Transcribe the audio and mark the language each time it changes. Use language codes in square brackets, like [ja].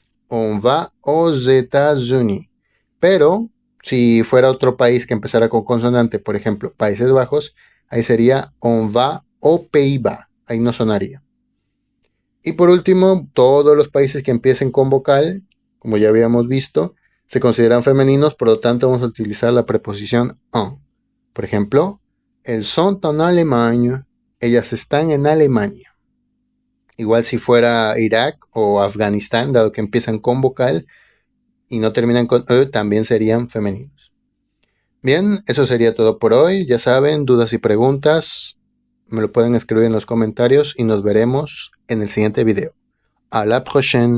[fr] On va aux États-Unis. [es] Pero si fuera otro país que empezara con consonante, por ejemplo, Países Bajos, ahí sería [fr] on va aux Pays-Bas. [es] Ahí no sonaría. Y por último, todos los países que empiecen con vocal, como ya habíamos visto, se consideran femeninos, por lo tanto vamos a utilizar la preposición en. Por ejemplo, [fr] elles sont en Allemagne. [es] Ellas están en Alemania. Igual si fuera Irak o Afganistán, dado que empiezan con vocal y no terminan con e, también serían femeninos. Bien, eso sería todo por hoy. Ya saben, dudas y preguntas, me lo pueden escribir en los comentarios y nos veremos en el siguiente video. [fr] A la prochaine.